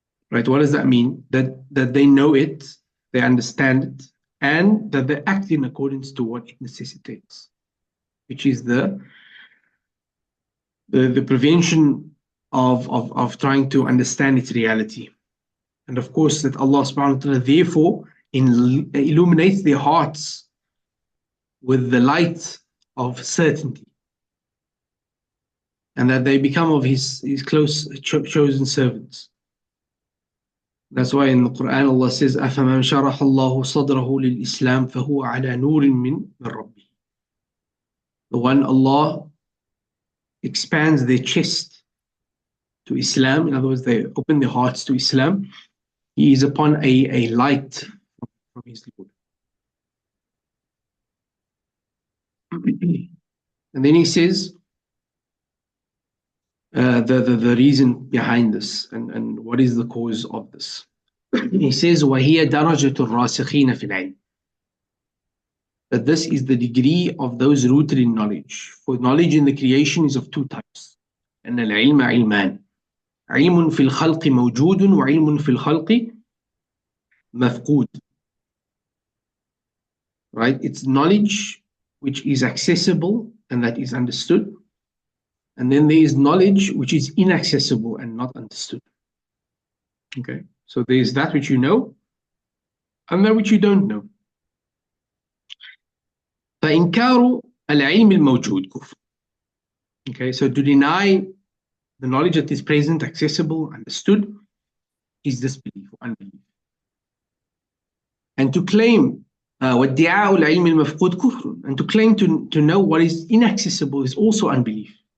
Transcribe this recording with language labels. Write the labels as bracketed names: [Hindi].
[English] Right? What does that mean? That they know it, they understand it, and that they act in accordance to what it necessitates, which is the prevention of trying to understand its reality. And of course, that Allah subhanahu wa ta'ala therefore illuminates their hearts with the light of certainty, and that they become of his close chosen servants. That's why in the Quran Allah says, [Arabic] أَفَمَنْ شَرَحَ اللَّهُ صَدْرَهُ لِلْإِسْلَامِ فَهُوَ عَلَى نُورٍ مِّن رَبِّهِ. [English] The one Allah expands their chest to Islam, in other words, they open their hearts to Islam, he is upon a light from his Lord. And then he says the reason behind this and what is the cause of this. He says [Arabic] وَهِيَ دَرَجَةُ الرَّاسِخِينَ فِي الْعِلْمِ. [English] That this is the degree of those rooted in knowledge. For knowledge in the creation is of two types. [Arabic] أن العلم علمان. علم في الخلق موجود وعلم في الخلق مفقود. [English] Right? It's knowledge which is accessible and that is understood. And then there is knowledge which is inaccessible and not understood. Okay, so there is that which you know and that which you don't know. [Arabic] فإنكار العلم الموجود كفر. [English] Okay, so to deny the knowledge that is present, accessible, understood, is disbelief or unbelief. And to claim [Arabic] وادعاء العلم المفقود كفر, [English] and to claim to know what is inaccessible is also unbelief.